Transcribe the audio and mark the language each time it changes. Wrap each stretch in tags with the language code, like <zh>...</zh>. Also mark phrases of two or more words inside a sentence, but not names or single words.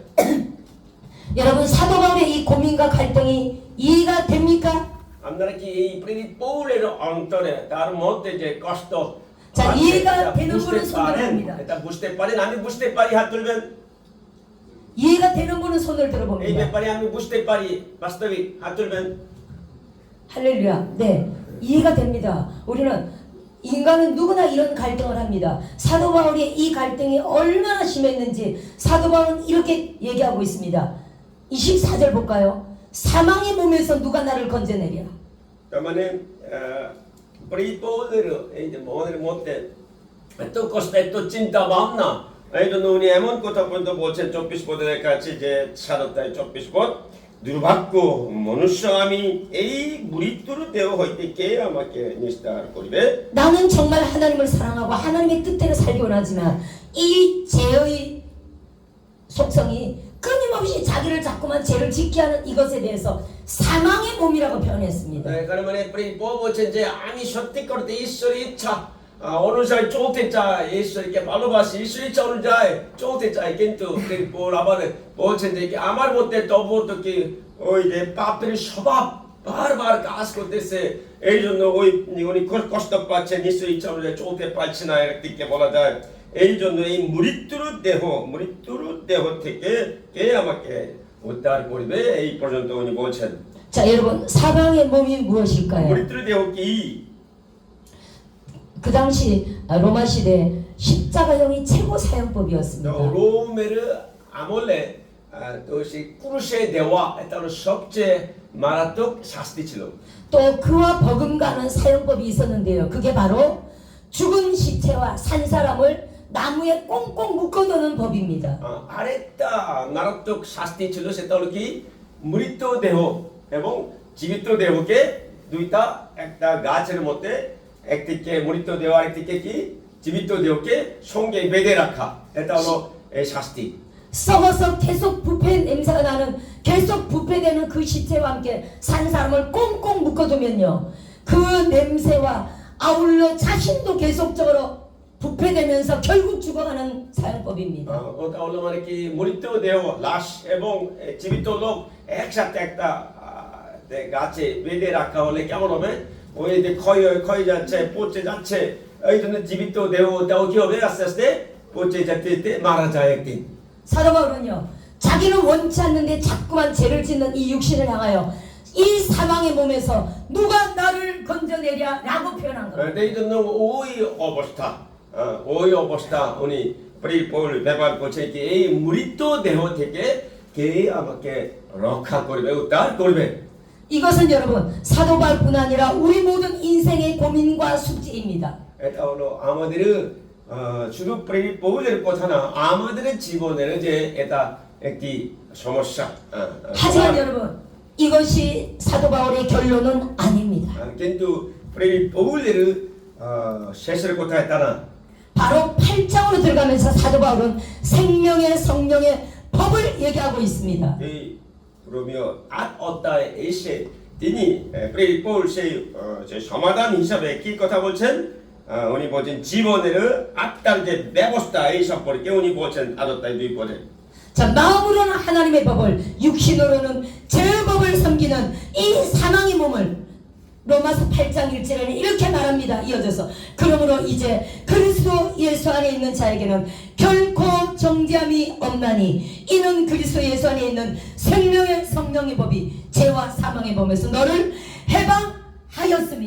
<ko>여러분 사도 바울의 이 고민과 갈등이 이해가 됩니까?</ko> <bn>আপনারা কি এই প্রেরিত পৌলের অন্তরে তার মধ্যে যে কষ্ট</bn> <ko>자,</ko> <bn>আছে,</bn> <ko>이해가</ko> <bn>এটা</bn> <ko>되는</ko> <bn>বুঝতে</bn> <ko>분은 손을</ko> <bn>পারেন?</bn> <ko>듭니다.</ko> <bn>এটা বুঝতে পারেন? আমি বুঝতে পারি, হাত তুলবেন।</bn> <ko>이해가 되는 분은 손을</ko> <bn>এই</bn> <ko>들어봅니다.</ko> <bn>ব্যাপারে আমি বুঝতে পারি, বাস্তবিক, হাত তুলবেন।</bn> <ko>할렐루야. 네, 이해가 됩니다. 우리는 인간은 누구나 이런 갈등을 합니다. 사도 바울의 이 갈등이 얼마나 심했는지 사도 바울은 이렇게 얘기하고 있습니다. 24절 볼까요? 사망의 몸에서 누가 나를 건져내랴.</ko> <bn>তার মানে প্রেরিত পৌলের এই যে মনের মধ্যে এত কষ্ট, এত চিন্তা ভাবনা, এই জন্য উনি এমন কথা পর্যন্ত বলছেন 24 পদের কাছে যে সারতায় 24 পদ, দুর্ভাগ্য মনুষ্য আমি, এই মৃত্যুর দেহ হইতে কে আমাকে নিস্তার করিবে?</bn> <ko>나는 정말 하나님을 사랑하고 하나님의 뜻대로 살기 원하지만 이 죄의 속성이 끊임없이 자기를 자꾸만 죄를 짓게 하는 이것에 대해서 사망의 몸이라고 표현했습니다.</ko> <bn>কারণ মানে প্রেরিত পৌল বলছেন যে আমি সত্যি করতে ঈশ্বরের ইচ্ছা অনুযায়ী চলতে চাই, ঈশ্বরকে ভালোবাসি, ঈশ্বরের ইচ্ছা অনুযায়ী চলতে চাই, কিন্তু প্রেরিত পৌল আবার বলছেন যে আমার মধ্যে তবু তো কি ওই যে পাপের স্বভাব বারবার কাজ করতেছে, এই জন্য উনি কষ্ট পাচ্ছেন, ঈশ্বরের ইচ্ছা অনুযায়ী চলতে পারছে না, একদিকে বলা যায়। এই জন্য এই মৃত্যুর দেহ থেকে কে আমাকে উদ্ধার করবে, এই পর্যন্ত উনি বলছেন।</bn> <ko>자, 여러분 사망의 몸이 무엇일까요?</ko> <bn>মৃত্যুর দেহ কি?</bn> <ko>그 당시 로마 시대 십자가형이 최고 사형법이었습니다.</ko> <bn>রোমের আমলে তো সেই ক্রুশে দেওয়া এটা হলো সবচেয়ে মারাত্মক শাস্তি ছিল।</bn> <ko>또 그와 버금가는 사형법이 있었는데요. 그게 바로 죽은 시체와 산 사람을 나무에 꽁꽁 묶어두는 법입니다.</ko> <bn>আরেকটা মারাত্মক শাস্তি ছিল, সেটা হলো কি মৃত দেহ এবং জীবিত দেহকে দুইটা একটা গাছের মধ্যে একদিকে মৃত দেহ আরেকদিকে কি জীবিত দেহকে সঙ্গে বেঁধে রাখা, এটা হলো এই শাস্তি।</bn> <ko>썩어서 계속 부패 냄새가 나는 계속 부패되는 그 시체와 함께 산 사람을 꽁꽁 묶어두면요. 그 냄새와 아울러 자신도 계속적으로 부패되면서 결국 죽어가는 사형법입니다.</ko> <bn>ওটা হলো মানে কি মৃত দেহ লাশ এবং জীবিত লোক একসাথে একটা গাছে বেঁধে রাখা হলে কেমন হবে? ওই যে ক্ষয় যাচ্ছে, পচে যাচ্ছে, এই জন্য জীবিত দেহটাও কি হবে? আস্তে আস্তে পচে যেতে যেতে মারা যায় একদিন।</bn> <ko>사도 바울은요, 자기는 원치 않는데 자꾸만 죄를 짓는 이 육신을 향하여 이 사망의 몸에서 누가 나를 건져내랴라고 표현한 겁니다.</ko> <bn>এই জন্য ওই অবস্থা উনি প্রেরিত পৌল ব্যবহার করছেন কি এই মৃত দেহ থেকে কে আমাকে রক্ষা করবে, উদ্ধার করবে।</bn> <ko>이것은 여러분 사도 바울뿐 아니라 우리 모든 인생의 고민과 숙제입니다.</ko> <bn>এটা হলো আমাদের শুধু প্রেরিত পৌলের কথা না, আমাদের জীবনের যে এটা একটি সমস্যা।</bn> <ko>하지만 여러분 이것이 사도 바울의 결론은 아닙니다.</ko> <bn>কিন্তু প্রেরিত পৌলের শেষের কথা এটা না।</bn> <ko>바로 8장으로 들어가면서 사도 바울은 생명의 성령의 법을 얘기하고 있습니다.</ko> <bn>এই রোমিও 8 অধ্যায়ে এসে তিনি প্রেরিত পৌল সেই যে সমাধান হিসাবে কি কথা বলছেন? উনি বলছেন জীবনের আত্মার যে ব্যবস্থা এই সম্পর্কে উনি বলছেন 8 অধ্যায় 2 পদে।</bn> <ko>자, 마음으로는 하나님의 법을, 육신으로는 죄의 법을 섬기는 이 사망의 몸을 로마서 8장 1절에는 이렇게 말합니다. 이어져서 그러므로 이제 그리스도 예수 안에 있는 자에게는 결코 정죄함이 없나니 이는 그리스도 예수 안에 있는 생명의 성령의 법이 죄와 사망의 법에서 너를 해방하였습니다.</ko>